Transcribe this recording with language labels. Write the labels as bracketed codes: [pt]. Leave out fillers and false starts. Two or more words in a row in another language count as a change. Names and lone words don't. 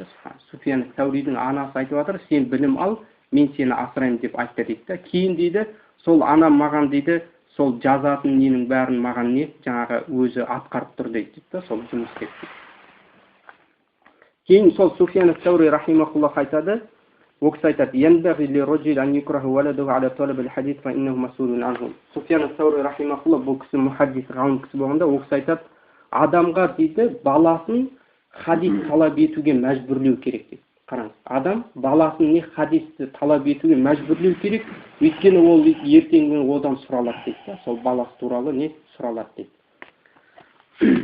[kk] Суфиян ас-Сауридің анасы айтып жатыр, сен білім ал, мен сені асырайым деп айтты дейді. Кейін дейді, сол анам маған дейді, сол жазатын ненің бәрін маған жаңағы өзі атқарып тұр дейді, сол жұмыс істеп. Кейін сол Суфиян ас-Саури рахимахуллах айтады, ол кісі айтады, [ar] «ينبغي للرجل أن يكره ولده على طلب الحديث فإنه مسؤول عنه». [kk] Суфиян ас-Саури рахимахуллах бұл кісі мухаддис, ғалым кісі болғанда, ол кісі айтады, адамға дейді баласын хадис талап етуге мәжбүрлеу керек дейді. Қараңыз, адам баласын хадисті талап етуге мәжбүрлеу керек, өйткені ол ертеңгі одан сұралады дейді, сол баласы туралы сұралады дейді.